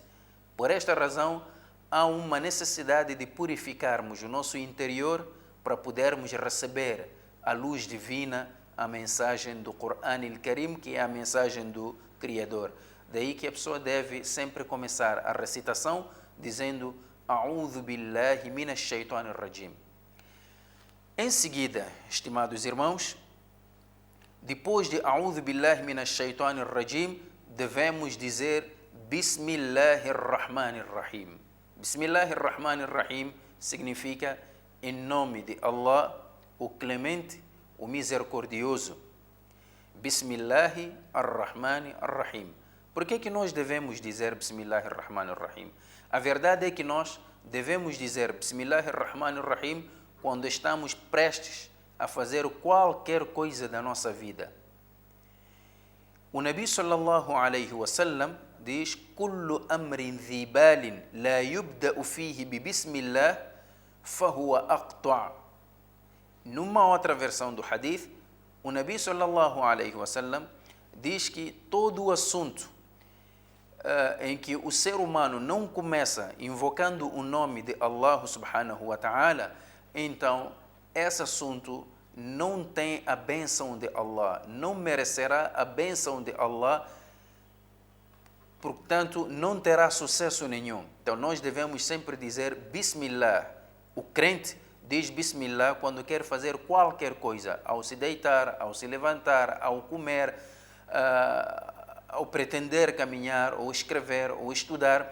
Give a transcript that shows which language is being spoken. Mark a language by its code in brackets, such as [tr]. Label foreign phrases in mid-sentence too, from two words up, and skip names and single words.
[pt] Por esta razão, há uma necessidade de purificarmos o nosso interior para podermos receber a luz divina, a mensagem do Coran al-Karim, que é a mensagem do Criador. Daí que a pessoa deve sempre começar a recitação dizendo [ar] أعوذ بالله من الشيطان الرجيم. [pt] Em seguida, estimados irmãos, depois de [ar] أعوذ بالله من الشيطان الرجيم, [pt] devemos dizer [ar] بسم الله الرحمن الرحيم. بسم الله الرحمن الرحيم [pt] significa em nome de Allah, o Clemente, o Misericordioso. [ar] بسم الله الرحمن الرحيم. [pt] Por que nós devemos dizer [ar] بسم الله الرحمن الرحيم? [pt] A verdade é que nós devemos dizer [ar] بسم الله الرحمن الرحيم [pt] quando estamos prestes a fazer qualquer coisa da nossa vida. O [ar] نبي صلى الله عليه وسلم [pt] diz [ar] كل أمر ذي بال لا يبدأ فيه ببسم الله فهو أقطع'. [pt] Numa outra versão do hadith, o [ar] نبي صلى الله عليه وسلم [pt] diz que todo o assunto em que o ser humano não começa invocando o nome de Allah [ar] سبحانه وتعالى, [pt] então esse assunto não tem a bênção de Allah, não merecerá a bênção de Allah, portanto não terá sucesso nenhum. Então nós devemos sempre dizer Bismillah. O crente diz Bismillah quando quer fazer qualquer coisa, ao se deitar, ao se levantar, ao comer, ao pretender caminhar, ou escrever, ou estudar.